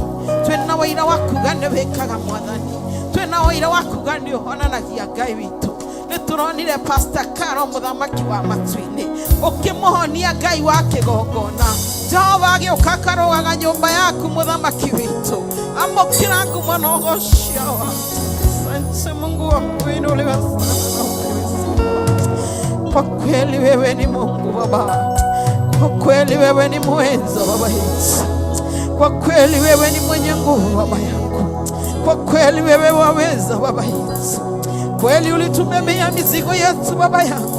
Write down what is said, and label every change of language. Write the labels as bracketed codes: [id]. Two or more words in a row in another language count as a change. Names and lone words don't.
[ki] Twĩna wĩira wa kuga nĩ wĩkaga, Mwathani. Twĩna wĩira wa kuga nĩ ũhonanagia, Ngai witũ. Nĩ tũronire Pastor Carol, Muthamaki wa matu-inĩ, ũkĩmũhonia, Ngai wa kĩgongona. Jehova agĩũka akarũgaga nyũmba yaku, Muthamaki witũ. Amũkĩra kumanogocia wake. [sw] Asante Mungu wangu, inuliwe sana. Kwa kweli wewe ni Mungu Baba. Kwa kweli wewe ni mweza, Baba yetu. Kwa kweli wewe ni mwenye nguvu, Baba yangu. Kwa kweli wewe waweza, Baba yetu. Kweli ulitubebea mizigo yetu, Baba yangu.